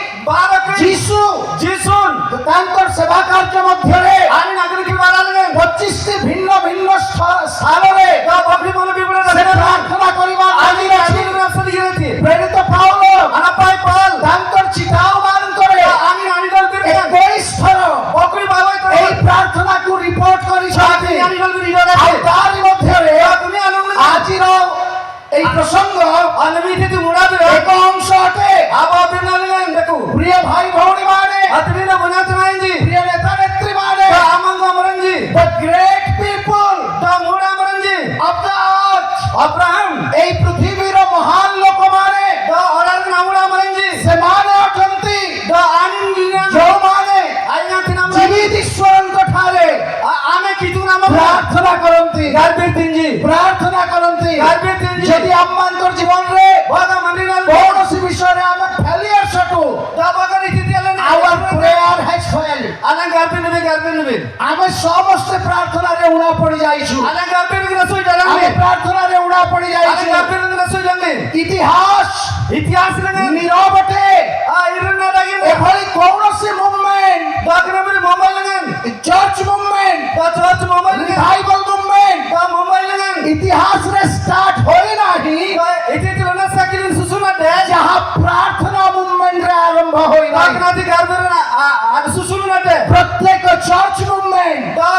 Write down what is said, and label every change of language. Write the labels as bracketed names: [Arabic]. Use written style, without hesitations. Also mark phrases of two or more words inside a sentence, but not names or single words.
[Odia] ଯୀଶୁ ତାଙ୍କର ସେବା କାର୍ଯ୍ୟ ମଧ୍ୟରେ 25ଟି ଭିନ୍ନ ଭିନ୍ନ ସ୍ଥାନରେ ସେ ପ୍ରାର୍ଥନା କରିବା ପ୍ରେରିତ ପାଉଲ ତାଙ୍କର ଚିଠାମାନଙ୍କରେ 21 ଥର ଏହି ପ୍ରାର୍ଥନାକୁ ରିପୋର୍ଟ କରିଛନ୍ତି ଆଉ ତାରି ମଧ୍ୟରେ ଆଜିର ଏହି ପ୍ରସଙ୍ଗ ଏକ ଅଂଶ ଅଟେ ପ୍ରିୟ ଭାଇ ଭଉଣୀ ମାନେ ପ୍ରିୟ ନେତା ନେତ୍ରୀ ମାନେ [English] the great people of the earth [Odia] ଏହି ପୃଥିବୀର ମହାନ ଲୋକମାନେ ସେମାନେ ଅଟନ୍ତି ଯେଉଁମାନେ ଜୀବିତ ଈଶ୍ୱରଙ୍କ ଠାରେ ପ୍ରାର୍ଥନା କରନ୍ତି ପ୍ରାର୍ଥନା କରନ୍ତି ଯଦି ଆମମାନଙ୍କର ଜୀବନରେ କୌଣସି ବିଷୟରେ ଆମେ ଫେଲିୟର୍ସ ଅଟୁ [English] our prayer has failed [Odia] ଆମେ ସମସ୍ତେ ପ୍ରାର୍ଥନାରେ ଉଣା ପଡ଼ି ଯାଇଛୁ ଆମେ ପ୍ରାର୍ଥନାରେ ଉଣା ପଡ଼ି ଯାଇଛୁ ଇତିହାସ ନୀରବ ଅଟେ ଏଭଳି କୌଣସି [English] movement church movement revival movement [Odia] ଇତିହାସରେ ଷ୍ଟାର୍ଟ ହୋଇନାହିଁ ଯାହା ପ୍ରାର୍ଥନା ମୁଭମେଣ୍ଟରେ ଆରମ୍ଭ ହୋଇନାହିଁ ପ୍ରତ୍ୟେକ [English] church movement